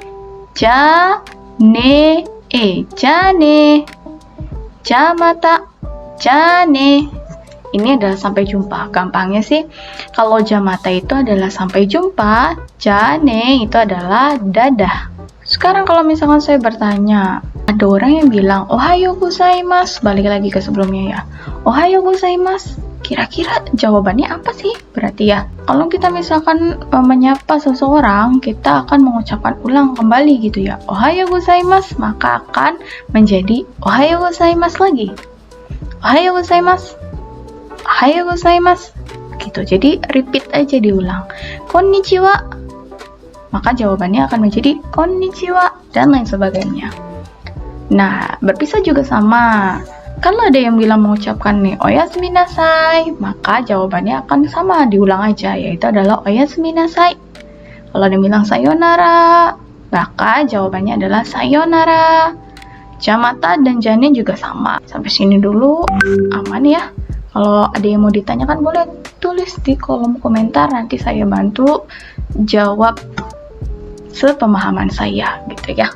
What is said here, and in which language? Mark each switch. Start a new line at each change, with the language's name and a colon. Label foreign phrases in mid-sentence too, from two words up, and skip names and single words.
Japanese: じゃね。じゃね. じゃまた。じゃね.
Indonesian: Ini adalah sampai jumpa. Gampangnya sih, kalau jamata itu adalah sampai jumpa, jane itu adalah dadah. Sekarang kalau misalkan saya bertanya, ada orang yang bilang
Japanese: おはようございます,
Indonesian: balik lagi ke sebelumnya ya.
Japanese: おはようございます.
Indonesian: Kira-kira jawabannya apa sih? Berarti ya, kalau kita misalkan menyapa seseorang, kita akan mengucapkan ulang kembali gitu ya.
Japanese: おはようございます,
Indonesian: maka akan menjadi
Japanese: おはようございます
Indonesian: lagi.
Japanese: おはようございます。おはようございます.
Indonesian: Gitu. Jadi repeat aja, diulang. Konnichiwa. Maka jawabannya akan menjadi konnichiwa dan lain sebagainya. Nah, berpisah juga sama. Kalau ada yang bilang mengucapkan nih
Japanese: おやすみなさい,
Indonesian: maka jawabannya akan sama, diulang aja, yaitu adalah
Japanese: おやすみなさい.
Indonesian: Kalau ada yang bilang sayonara, maka jawabannya adalah sayonara. Jamata dan jane juga sama. Sampai sini dulu aman ya. Kalau ada yang mau ditanyakan boleh tulis di kolom komentar, nanti saya bantu jawab sepemahaman saya gitu ya.